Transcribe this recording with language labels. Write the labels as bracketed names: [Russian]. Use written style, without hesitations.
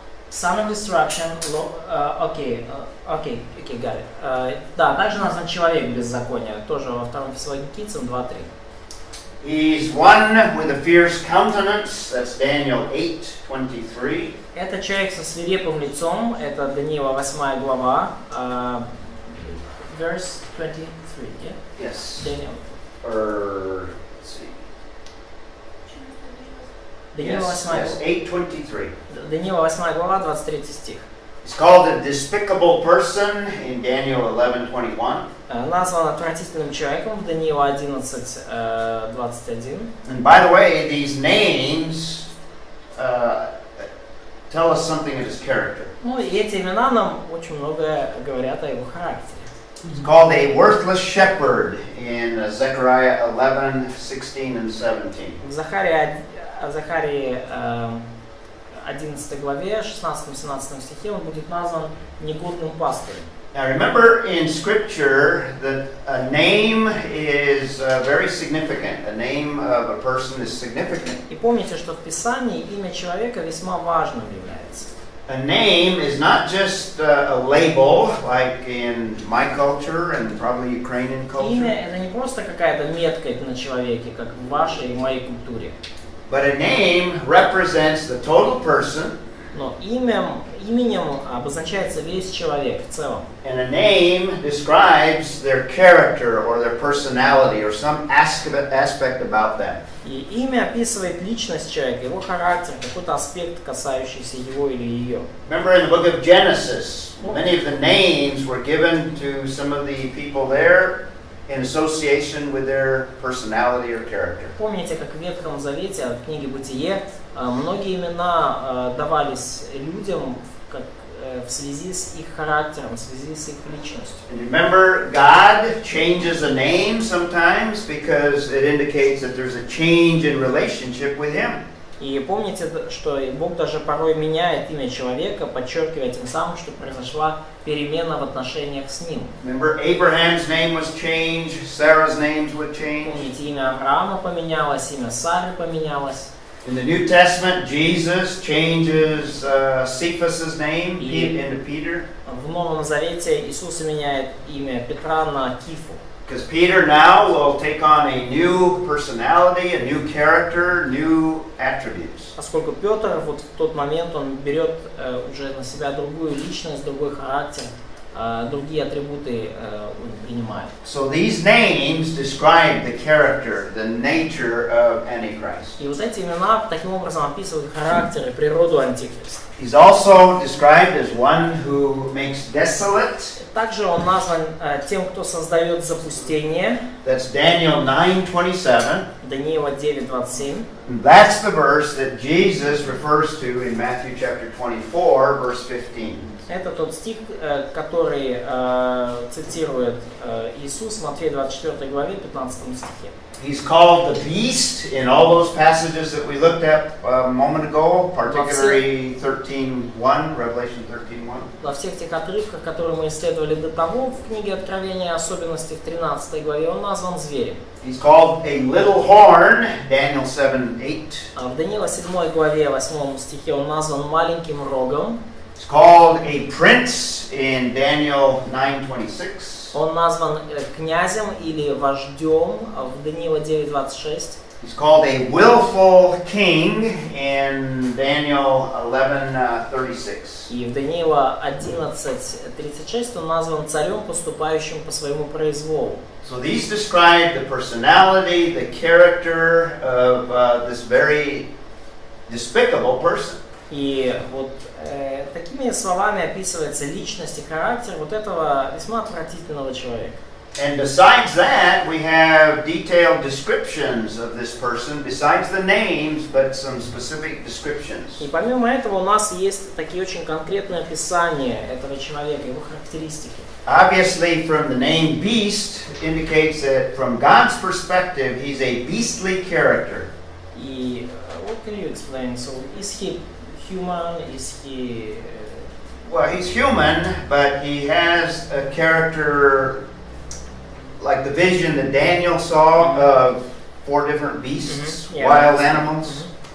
[English] Son of destruction, окей, got it. [Russian] Да, также назван человек беззакония, тоже во 2 Фессалоникийцам 2:3. [English] He's one with a fierce countenance, that's Daniel 8:23. [Russian] Это человек со свирепым лицом, это Даниила 8 глава, [English] verse 23, yeah? Yes. Daniel. Or, let's see. [Russian] Даниила 8 [English] Yes, 8:23. [Russian] Даниила 8 глава, 23 стих. [English] He's called a despicable person in Daniel 11:21. [Russian] Назван отвратительным человеком в Даниила 11:21. [English] And by the way, these names tell us something of his character. [Russian] Ну и эти имена нам очень многое говорят о его характере. [English] He's called a worthless shepherd in Zechariah 11:16 and 17. [Russian] В Захарии 11 главе, 16-17 стихе он будет назван негодным пастырем. [English] Now remember in Scripture that a name is very significant. A name of a person is significant. [Russian] И помните, что в Писании имя человека весьма важным является. [English] A name is not just a label like in my culture and probably Ukrainian culture. [Russian] Имя это не просто какая-то метка на человеке, как в вашей и моей культуре. [English] But a name represents the total person. [Russian] Но именем обозначается весь человек в целом. [English] And a name describes their character or their personality or some aspect about them. [Russian] И имя описывает личность человека, его характер, какой-то аспект, касающийся его или ее. [English] Remember in the book of Genesis, many of the names were given to some of the people there in association with their personality or character. [Russian] Помните, как в Ветхом Завете, в книге Бытие, многие имена давались людям в связи с их характером, в связи с их личностью. [English] And remember, God changes a name sometimes because it indicates that there's a change in relationship with Him. [Russian] И помните, что Бог даже порой меняет имя человека, подчеркивая тем самым, что произошла перемена в отношениях с ним. [English] Remember, Abraham's name was changed, Sarah's names would change. [Russian] Помните, имя Авраама поменялось, имя Сары поменялось. [English] In the New Testament, Jesus changes Cephas's name into Peter. [Russian] В Новом Завете Иисус меняет имя Петра на Кифу. [English] Because Peter now will take on a new personality, a new character, new attributes. [Russian] Поскольку Петр вот в тот момент он берет уже на себя другую личность, другой характер, другие атрибуты он принимает. [English] So these names describe the character, the nature of Antichrist. [Russian] И вот эти имена таким образом описывают характер и природу Антихриста. [English] He's also described as one who makes desolate. [Russian] Также он назван тем, кто создает запустение. [English] That's Daniel 9:27. [Russian] Даниила 9:27. [English] That's the verse that Jesus refers to in Matthew chapter 24, verse 15. [Russian] Это тот стих, который цитирует Иисус в Матфея 24 главе, 15 стихе. [English] He's called the beast in all those passages that we looked at a moment ago, particularly 13:1, Revelation 13:1. [Russian] Во всех тех отрывках, которые мы исследовали до того в книге Откровения, особенности в 13 главе, он назван зверем. [English] He's called a little horn, Daniel 7:8. [Russian] В Даниила 7 главе, 8 стихе, он назван маленьким рогом. [English] It's called a prince in Daniel 9:26. [Russian] Он назван князем или вождем в Даниила 9:26. [English] He's called a willful king in Daniel 11:36. [Russian] И в Даниила 11:36 он назван царем, поступающим по своему произволу. [English] So these describe the personality, the character of this very despicable person. [Russian] И вот такими словами описывается личность и характер вот этого весьма отвратительного человека. [English] And besides that, we have detailed descriptions of this person, besides the names, but some specific descriptions. [Russian] И помимо этого у нас есть такие очень конкретные описания этого человека, его характеристики. [English] Obviously, from the name beast indicates that from God's perspective, he's a beastly character. И what can you explain? So is he human? Is he? Well, he's human, but he has a character like the vision that Daniel saw of 4 different beasts, wild animals.